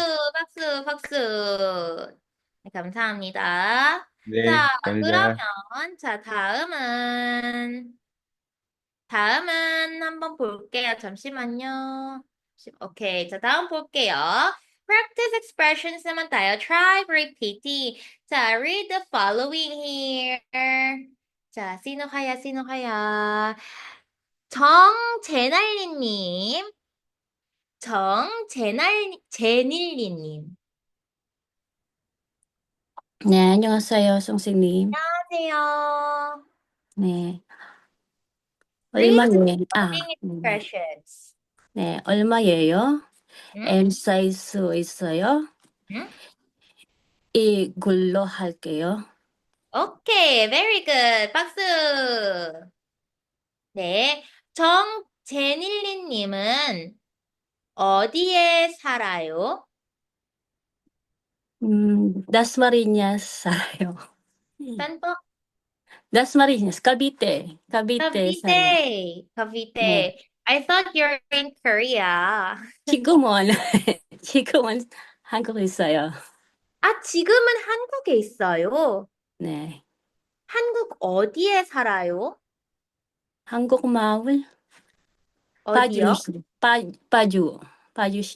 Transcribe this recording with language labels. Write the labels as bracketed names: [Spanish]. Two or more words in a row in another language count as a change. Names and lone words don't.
[Korean] 박수, 박수. 네, 감사합니다. 네, 자, 그러면, 감사합니다. 자, 다음은 한번 볼게요. 잠시만요. 오케이, 자, 다음 볼게요. [English] Practice expressions [Filipino] naman tayo. [English] Try repeating. 자, read the following here. [Korean] 자, [Filipino] sino kaya? [Korean] 제닐리님. 네, 안녕하세요, 선생님. 안녕하세요. 네, [English] Read the [Korean] 얼마예요? [English] following expressions. [Korean] 네, 얼마예요? 응? M 사이즈 있어요? 응? 이걸로 할게요. 오케이, [English] very good. [Korean] 박수. 네, 제닐리님은 어디에 살아요? 다스마리냐스 살아요. [Filipino] Saan po? [Korean] 다스마리냐스, 카비테 살아요. Cavite. 네, [English] I thought you're in Korea. [Korean] 지금은, 지금은 한국에 있어요. 지금은 한국에 있어요. 네, 한국 어디에 살아요? 한국 마을, 어디요? 파주시.